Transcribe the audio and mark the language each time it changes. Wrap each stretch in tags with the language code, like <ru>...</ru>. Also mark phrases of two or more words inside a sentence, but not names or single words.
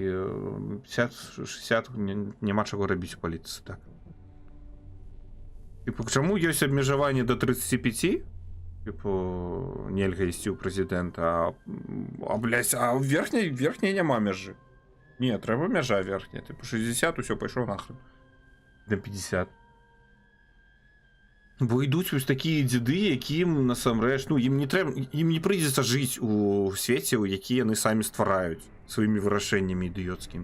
<be>50-60 няма чаго рабіць у палітыцы, так. Типу, чаму ёсць абмежаванне до 35? Типу, нельга ісці ў прэзідэнта, а блядь, а ў верхняй няма мяжы.</be> <uk>Ні, треба межа верхня. Типу 60, усе, пішов нахрен. До 50. Бо йдуть ось такі діди, яким насамрэч, ну, їм не прийдеться жити у світі, у який вони самі створяють своїми вирішеннями ідіотськими.</uk>